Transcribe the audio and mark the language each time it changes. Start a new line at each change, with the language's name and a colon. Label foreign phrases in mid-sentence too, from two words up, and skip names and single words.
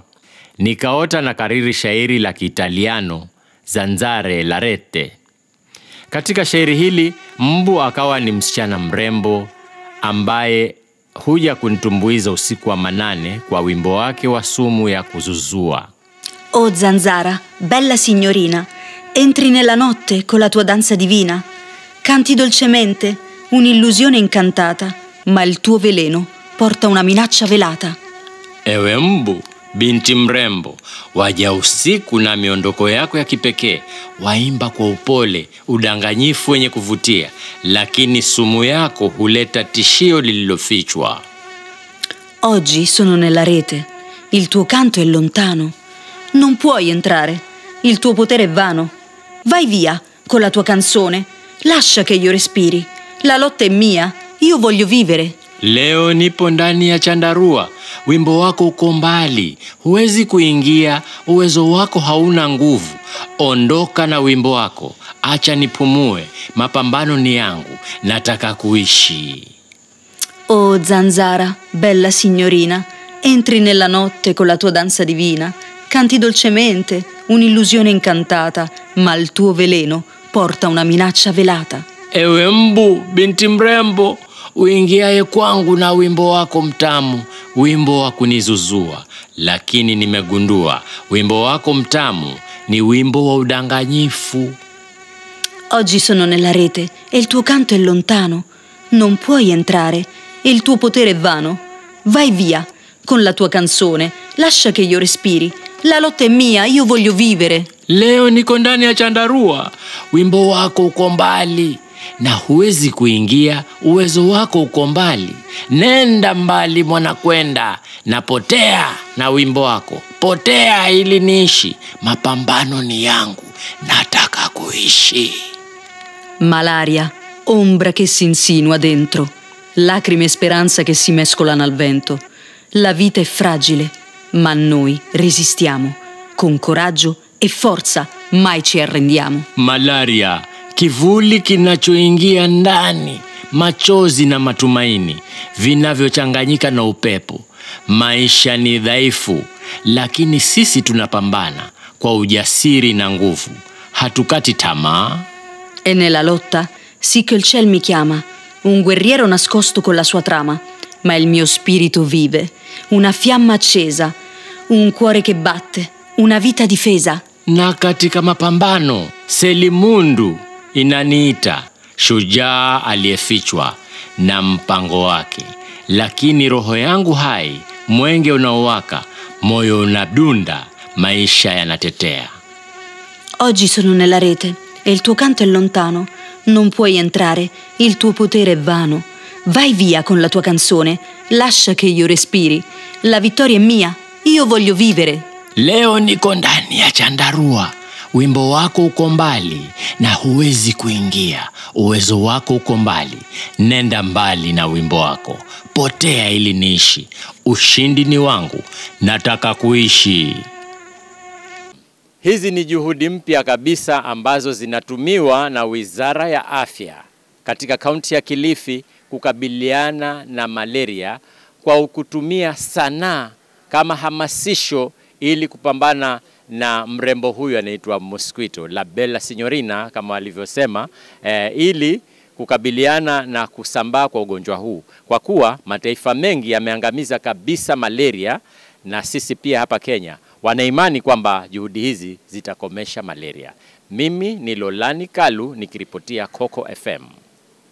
Swahili: Nikaota na kariri shairi la Kiitaliano, Zanzare la rete. Katika shairi hili, mbu akawa ni msichana mrembo ambaye huja kunitumbuiza usiku wa manane kwa wimbo wake wa sumu ya kuzuzua.
Italian: Oh zanzara, bella signorina, entri nella notte con la tua danza divina. Canti dolcemente un'illusione incantata, ma il tuo veleno porta una minaccia velata.
Swahili: Ewe mbu, binti mrembo, waja usiku na miondoko yako ya kipekee, waimba kwa upole, udanganyifu wenye kuvutia, lakini sumu yako huleta tishio lililofichwa.
Italian: Oggi sono nella rete, il tuo canto è lontano. Non puoi entrare, il tuo potere è vano. Vai via con la tua canzone, lascia che io respiri. La lotta è mia, io voglio vivere.
Swahili: Leo nipo ndani ya chandarua, wimbo wako uko mbali, huwezi kuingia, uwezo wako hauna nguvu. Ondoka na wimbo wako, acha nipumue, mapambano ni yangu, nataka kuishi.
Italian: Oh zanzara, bella signorina, entri nella notte con la tua danza divina. Canti dolcemente, un'illusione incantata, ma il tuo veleno porta una minaccia velata.
Swahili: Ewe mbu, binti mrembo, uingiaye kwangu na wimbo wako mtamu, wimbo wa kunizuzua, lakini nimegundua wimbo wako mtamu ni wimbo wa udanganyifu.
Italian: Oggi sono nella rete e il tuo canto è lontano. Non puoi entrare e il tuo potere è vano. Vai via con la tua canzone, lascia che io respiri. La lotta è mia, io voglio vivere.
Swahili: Leo niko ndani ya chandarua, wimbo wako uko mbali, na huwezi kuingia, uwezo wako uko mbali. Nenda mbali mwana kwenda, napotea na wimbo wako. Potea ili niishi, mapambano ni yangu, nataka kuishi.
Italian: Malaria, ombra che si insinua dentro, lacrime e speranza che si mescolano al vento. La vita è fragile, ma noi resistiamo. Con coraggio e forza mai ci arrendiamo.
Swahili: Malaria, kivuli kinachoingia ndani, machozi na matumaini vinavyochanganyika na upepo. Maisha ni dhaifu, lakini sisi tunapambana kwa ujasiri na nguvu. hatukati tamaa.
Italian: E nella lotta, sì che il ciel mi chiama, un guerriero nascosto con la sua trama, ma il mio spirito vive, una fiamma accesa, un cuore che batte, una vita difesa.
Swahili: Na katika mapambano, Selimundu inaniita, shujaa aliyefichwa na mpango wake. Lakini roho yangu hai, mwenge unaowaka, moyo unadunda, maisha yanatetea.
Italian: Oggi sono nella rete e il tuo canto è lontano, non puoi entrare, il tuo potere è vano. Vai via con la tua canzone, lascia che io respiri. La vittoria è mia, io voglio vivere.
Swahili: Leo niko ndani ya chandarua, wimbo wako uko mbali na huwezi kuingia. Uwezo wako uko mbali, nenda mbali na wimbo wako. Potea ili niishi, ushindi ni wangu, nataka kuishi. Hizi ni juhudi mpya kabisa ambazo zinatumiwa na Wizara ya Afya katika kaunti ya Kilifi kukabiliana na malaria kwa kutumia sanaa kama hamasisho ili kupambana na mrembo huyu anaitwa mosquito,
Italian: la bella signorina
Swahili: kama walivyosema, ili kukabiliana na kusambaa kwa ugonjwa huu. Kwa kuwa mataifa mengi yameangamiza kabisa malaria, na sisi pia hapa Kenya wanaimani kwamba juhudi hizi zitakomesha malaria. Mimi ni Lolani Kalu nikiripotia Coco FM.